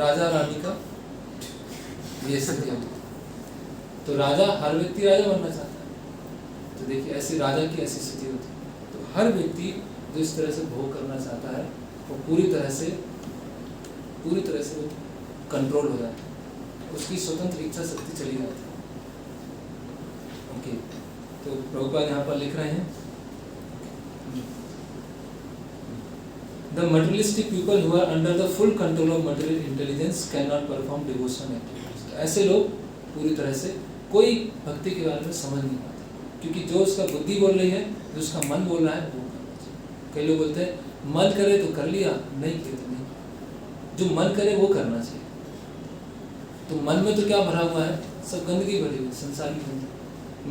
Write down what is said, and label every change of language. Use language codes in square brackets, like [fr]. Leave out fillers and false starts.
[hi] तो राजा रानी का ये स्थिति होती। तो राजा, हर व्यक्ति राजा बनना चाहता है, तो देखिए ऐसी राजा की ऐसी स्थिति होती है। तो हर व्यक्ति जो इस तरह से भोग करना चाहता है वो पूरी तरह से वो कंट्रोल हो जाता है, उसकी स्वतंत्र इच्छा शक्ति चली जाती है। ओके, तो प्रभुपाद यहाँ पर लिख रहे हैं, [en] The materialistic people who are under the full control of material intelligence cannot perform devotional activities। [hi] ऐसे लोग पूरी तरह से कोई भक्ति के बारे में समझ नहीं पाते, क्योंकि जो उसका बुद्धि बोल रही है, जो उसका मन बोल रहा है वो करना चाहिए। कई लोग बोलते हैं मन करे तो कर लिया, नहीं किया तो नहीं, जो मन करे वो करना चाहिए। तो मन में तो क्या भरा हुआ है, सब गंदगी भरी हुई, संसारी गंदगी।